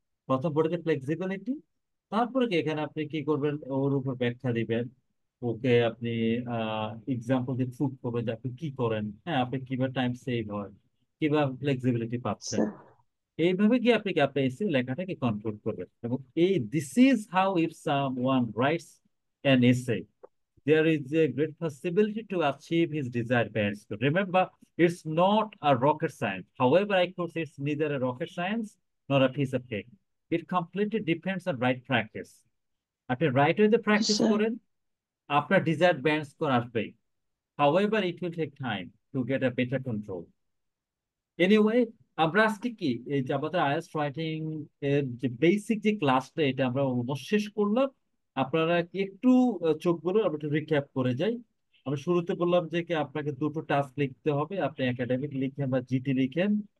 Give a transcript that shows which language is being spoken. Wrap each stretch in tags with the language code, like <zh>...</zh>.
<bn>প্রথম বোর্ডেতে ফ্লেক্সিবিলিটি, তারপরে কি এখানে আপনি কি করবেন, ওর উপর ব্যাখ্যা দিবেন, ওকে আপনি এক্সাম্পল দিয়ে প্রুভ করবেন যে আপনি কি করেন, হ্যাঁ, আপনি কিভাবে টাইম সেভ হয়, কিভাবে ফ্লেক্সিবিলিটি পাচ্ছেন। স্যার। এইভাবে কি আপনি আপনার এসে লেখাটাকে কন্ট্রোল করবেন। এবং এই</bn> <en>This is how if someone writes an essay there is a great possibility to achieve his desired band score. Remember, it's not a rocket science. However, I could say it's neither a rocket science nor a piece of cake. It completely depends on right practice.</en> <bn>আপনি right ওয়েতে</bn> <en>Yes,</en> <bn>practice</bn> <en>sir.</en> <bn>করেন, আপনার desired band score আসবেই।</bn> <en>However, it will take time to get a better control.</en> <bn>Anyway, আমরা আজকে কি এই যে আমাদের আইএলটিএস রাইটিং এর যে বেসিক যে ক্লাসটা, এটা আমরা অলমোস্ট শেষ করলাম। আপনারা কি একটু চোখগুলো আমরা একটু রিক্যাপ করে যাই। আমরা শুরুতে বললাম যে কি আপনাকে দুটো টাস্ক লিখতে হবে, আপনি একাডেমিক লিখেন বা জিটি লিখেন।</bn>